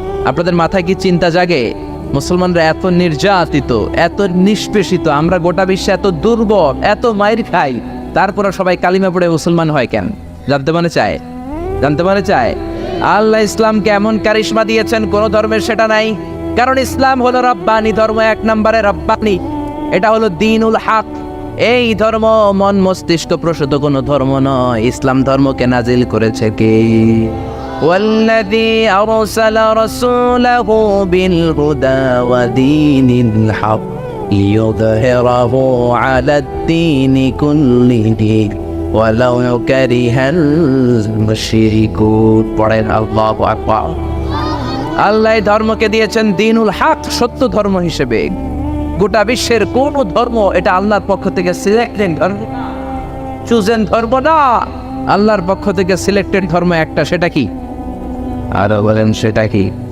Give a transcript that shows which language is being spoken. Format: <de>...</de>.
<bn>আপনাদের মাথায় কি চিন্তা জাগে? মুসলমানরা এত নির্যাতিত, এত নিষ্পেষিত, আমরা গোটা বিশ্বে এত দুর্বল, এত মাইর খাই, তারপরে সবাই কালিমা পড়ে মুসলমান হয় কেন? জানতে মনে চায়? জানতে মনে চায়? আল্লাহ ইসলামকে এমন কারিশমা দিয়েছেন, কোন ধর্মের সেটা নাই। কারণ ইসলাম হলো রব্বানি ধর্ম, 1 নম্বরে রব্বানি। এটা হলো দ্বীনুল হক। এই ধর্ম মন মস্তিষ্ক প্রসূত কোনো ধর্ম নয়। ইসলাম ধর্মকে নাজিল করেছে কে?</bn> <ar>والذي أرسل رسوله بالهدى ودين الحق ليظهره على الدين كله ولو كره المشركون।</ar> <bn>পড়েন আল্লাহু আকবার। আল্লাহ ধর্মকে দিয়েছেন দ্বীনুল হক, সত্য ধর্ম হিসেবে। গোটা বিশ্বের কোন ধর্ম এটা আল্লাহর পক্ষ থেকে সিলেক্টেড ধর্ম, চুজেন ধর্ম না। আল্লাহর পক্ষ থেকে সিলেক্টেড ধর্ম একটা, সেটা কি? আরো বলেন সেটা কি?</bn>